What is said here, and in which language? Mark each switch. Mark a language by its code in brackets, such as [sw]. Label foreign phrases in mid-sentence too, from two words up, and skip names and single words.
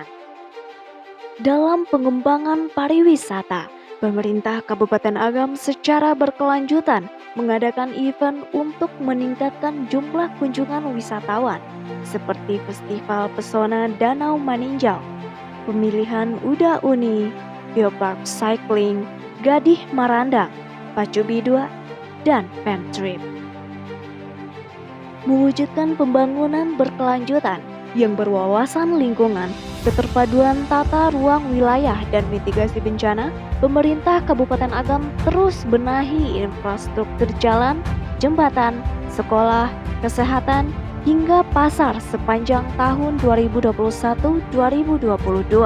[id] Dalam pengembangan pariwisata, pemerintah Kabupaten Agam secara berkelanjutan mengadakan event untuk meningkatkan jumlah kunjungan wisatawan, seperti Festival Pesona Danau Maninjau, pemilihan Uda Uni, Geopark Cycling, Gadih Marandang, Pacu Bidua, dan Femtrip. Mewujudkan pembangunan berkelanjutan yang berwawasan lingkungan, keterpaduan tata ruang wilayah dan mitigasi bencana, pemerintah Kabupaten Agam terus benahi infrastruktur jalan, jembatan, sekolah, kesehatan, hingga pasar sepanjang tahun 2021-2022.